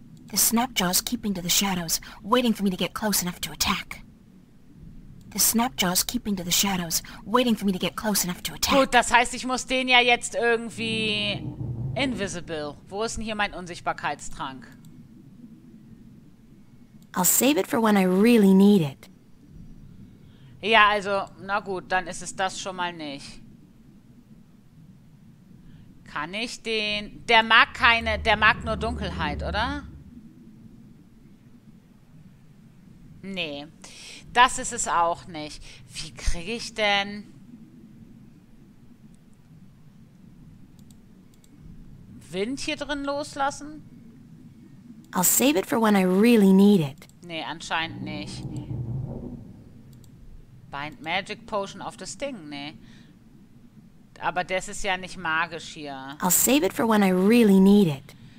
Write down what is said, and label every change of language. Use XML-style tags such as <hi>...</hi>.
<en>The Snapjaw's keeping to the shadows, waiting for me to get close enough to attack. The Snapjaw's keeping to the shadows, waiting for me to get close enough to attack.</en> <de>Gut, das heißt, ich muss den ja jetzt irgendwie... Invisible. Wo ist denn hier mein Unsichtbarkeitstrank?</de> <en>I'll save it for when I really need it.</en> <de>Ja, also, na gut, dann ist es das schon mal nicht. Kann ich den... Der mag nur Dunkelheit, oder? Nee, das ist es auch nicht. Wie kriege ich denn... Wind hier drin loslassen?</de> <en>I'll save it for when I really need it.</en> <de>Nee, anscheinend nicht. Bind Magic Potion auf das Ding, nee. Aber das ist ja nicht magisch hier.</de> <en>I'll save it for when I really need it.</en>